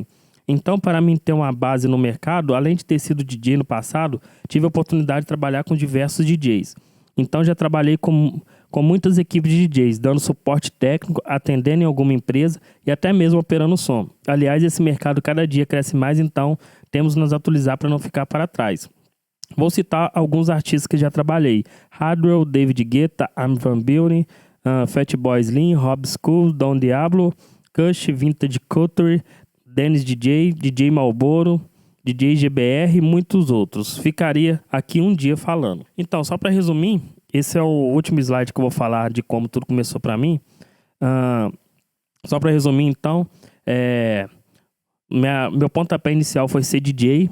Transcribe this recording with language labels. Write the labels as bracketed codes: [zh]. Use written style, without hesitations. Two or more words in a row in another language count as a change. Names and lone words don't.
[pt] Então, para mim ter uma base no mercado, além de ter sido DJ no passado, tive a oportunidade de trabalhar com diversos DJs. Então, já trabalhei com muitas equipes de DJs, dando suporte técnico, atendendo em alguma empresa e até mesmo operando som. Aliás, esse mercado cada dia cresce mais, então temos que nos atualizar para não ficar para trás. Vou citar alguns artistas que já trabalhei. Hardwell, David Guetta, Armin van Buuren, Fatboy Slim, Rob School, Don Diablo, Kush, Vintage Culture, Dennis DJ, DJ Malboro, DJ GBR e muitos outros. Ficaria aqui um dia falando. Então, só para resumir, esse é o último slide que eu vou falar de como tudo começou para mim. Só para resumir, então, meu pontapé inicial foi ser DJ.